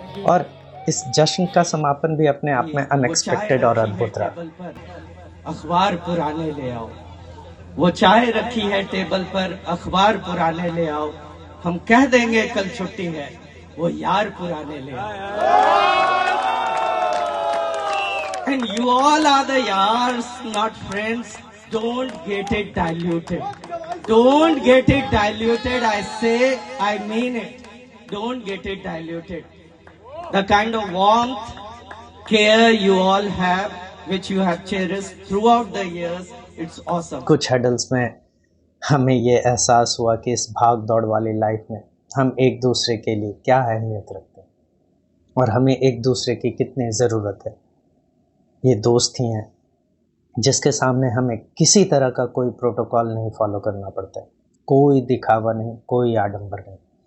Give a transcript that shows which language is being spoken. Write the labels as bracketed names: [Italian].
[Hindi] और इस जश्न का समापन भी अपने आप में अनएक्सपेक्टेड और अद्भुत रहा। अखबार पुराने ले आओ, वो चाय रखी है टेबल पर, अखबार पुराने ले आओ। हम कह देंगे कल छुट्टी है, वो यार पुराने ले आओ। [English] And you all are the yars, not friends. Don't get it diluted. Don't get it diluted. I say, I mean it. Don't get it diluted. The kind of warmth, care you all have, which you have cherished throughout the years, it's awesome. [Hindi] कुछ hurdles में हमें ये एहसास हुआ कि इस भाग दौड़ वाली लाइफ में हम एक दूसरे के लिए क्या अहमियत रखते हैं और हमें एक दूसरे की कितनी ज़रूरत है। ये दोस्त ही हैं जिसके सामने हमें किसी तरह का कोई प्रोटोकॉल नहीं फॉलो करना पड़ता है, कोई दिखावा नहीं, कोई आडंबर नहीं।